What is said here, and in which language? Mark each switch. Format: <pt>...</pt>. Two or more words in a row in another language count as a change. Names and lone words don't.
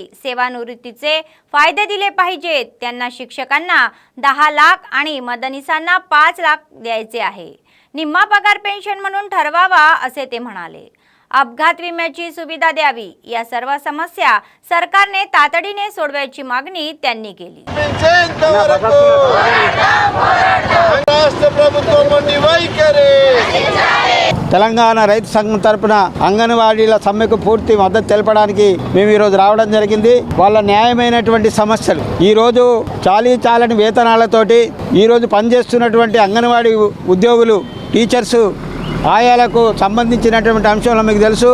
<mr>सेवानिवृत्तीचे फायदे दिले पाहिजेत. त्यांना शिक्षकांना 10 लाख आणि मदनीसांना 5 लाख द्यायचे आहे. निम्मा पगार पेन्शन म्हणून ठरवावा असे ते म्हणाले. अपघात विम्याची सुविधा द्यावी. या सर्व समस्या सरकारने तातडीने सोडवायची मागणी त्यांनी केली.</mr> <te>తెలంగాణ రైతు సంఘం తరపున అంగన్వాడీల సమ్మెకు పూర్తి మద్దతు తెలపడానికి మేము ఈరోజు రావడం జరిగింది. వాళ్ళ న్యాయమైనటువంటి సమస్యలు, ఈరోజు చాలని వేతనాలతోటి ఈరోజు పనిచేస్తున్నటువంటి అంగన్వాడీ ఉద్యోగులు, టీచర్సు, ఆయాలకు సంబంధించినటువంటి అంశంలో మీకు తెలుసు.</te>